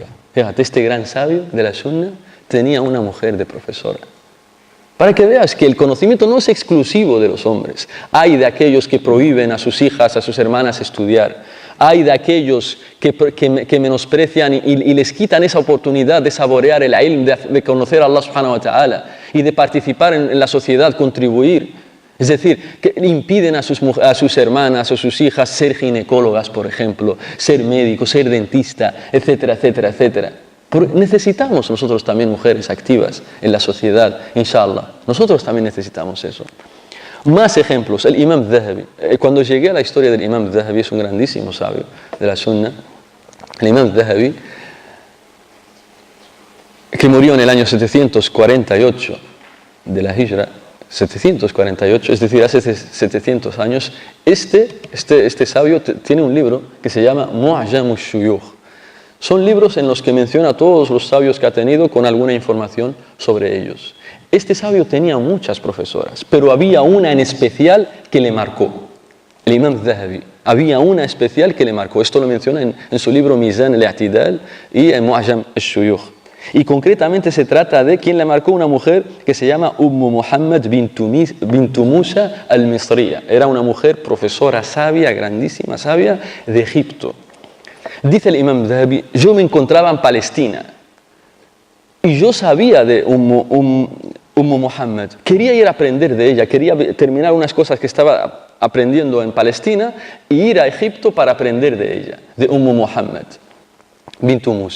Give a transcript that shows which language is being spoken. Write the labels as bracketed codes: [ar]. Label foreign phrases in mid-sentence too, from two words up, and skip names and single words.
[es] Fíjate, este gran sabio de la sunna tenía una mujer de profesora. Para que veas que el conocimiento no es exclusivo de los hombres. Hay de aquellos que prohíben a sus hijas, a sus hermanas estudiar. Hay de aquellos que menosprecian y les quitan esa oportunidad de saborear el ilm, de conocer a Allah [ar] سبحانه وتعالى [es] y de participar en la sociedad, contribuir. Es decir, que impiden a sus hermanas o sus hijas ser ginecólogas, por ejemplo, ser médico, ser dentista, etcétera, etcétera, etcétera. Necesitamos nosotros también mujeres activas en la sociedad, inshallah. Nosotros también necesitamos eso. Más ejemplos, el Imam Dhahabi. Cuando llegué a la historia del Imam Dhahabi, es un grandísimo sabio de la sunna. El Imam Dhahabi, que murió en el año 748 de la Hijra, 748, es decir, hace 700 años, este sabio tiene un libro que se llama Mu'jam ash-Shuyukh. Son libros en los que menciona a todos los sabios que ha tenido con alguna información sobre ellos. Este sabio tenía muchas profesoras, pero había una en especial que le marcó. El Imam Dhahabi. Había una especial que le marcó. Esto lo menciona en su libro Mizan al-I'tidal y en Mu'jam ash-Shuyukh. Y concretamente se trata de quien le marcó una mujer que se llama Muhammad bintu Musa al-Misriya. Era una mujer profesora sabia, grandísima sabia, de Egipto. Dice el Imam Dhahabi, yo me encontraba en Palestina y yo sabía de Muhammad. Quería ir a aprender de ella, quería terminar unas cosas que estaba aprendiendo en Palestina y ir a Egipto para aprender de ella, de Muhammad bintu Musa.